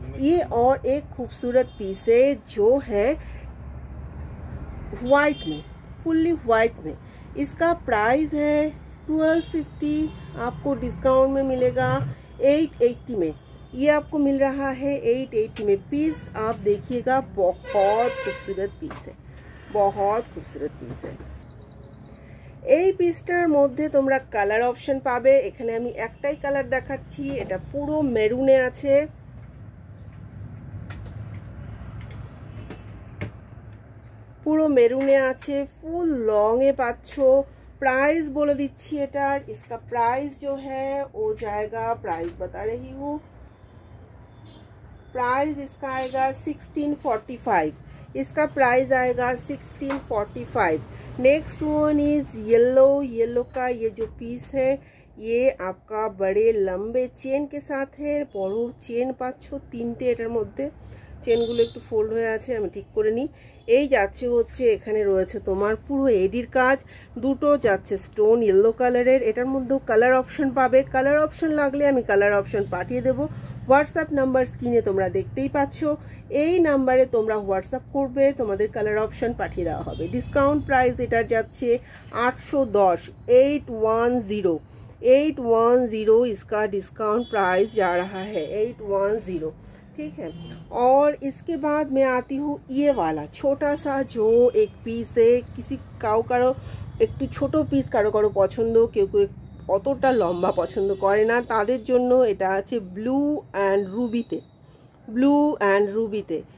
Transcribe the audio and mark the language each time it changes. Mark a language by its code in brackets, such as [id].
[hi] ये और एक खूबसूरत पीस है जो है व्हाइट में, फुल्ली व्हाइट में, इसका प्राइस है 1250, आपको डिस्काउंट में मिलेगा 880 में। ये आपको मिल रहा है 880 में। पीस आप देखिएगा, बहुत खूबसूरत पीस है, बहुत खूबसूरत पीस है। [bn] এই পিসটার মধ্যে তোমরা কালার অপশন পাবে। এখানে আমি একটাই কালার দেখাচ্ছি, এটা পুরো মেরুনে আছে, পুরো মেরুনে আছে, ফুল লং এ পাচ্ছো। [hi] प्राइस बोल दीजिए एटार, इसका प्राइस जो है वो जाएगा, प्राइस बता रही हूँ, प्राइस इसका आएगा 1645, इसका प्राइस आएगा 1645। Next one is yellow. Yellow का ये जो पीस है ये आपका बड़े लंबे चेन के साथ [bn] है, बड़ो चेन पाচ্ছো তিনটে, এটার মধ্যে চেনগুলো একটু ফোল্ড হয়ে আছে, আমি ঠিক করে নিই। এই যাচ্ছে হচ্ছে এখানে রয়েছে তোমার পুরো এডির কাজ, দুটো যাচ্ছে স্টোন ইয়েলো কালারের। এটার মধ্যেও কালার অপশন পাবে, কালার অপশন লাগলে আমি কালার অপশন পাঠিয়ে দেবো। হোয়াটসঅ্যাপ নাম্বার স্ক্রিনে তোমরা দেখতেই পাচ্ছ, এই নাম্বারে তোমরা হোয়াটসঅ্যাপ করবে, তোমাদের কালার অপশন পাঠিয়ে দেওয়া হবে। ডিসকাউন্ট প্রাইস এটার যাচ্ছে [hi] 810, 810 इसका डिस्काउंट प्राइस जा रहा है 810, ठीक है। और इसके बाद मैं आती हूँ ये वाला छोटा सा जो एक पीस है, [bn] किसी কারো একটু ছোট পিস কারো কারো পছন্দ, কেউ কেউ অতটা লম্বা পছন্দ করে না, তাদের জন্য এটা আছে ব্লু অ্যান্ড রুবিতে, ব্লু অ্যান্ড রুবিতে।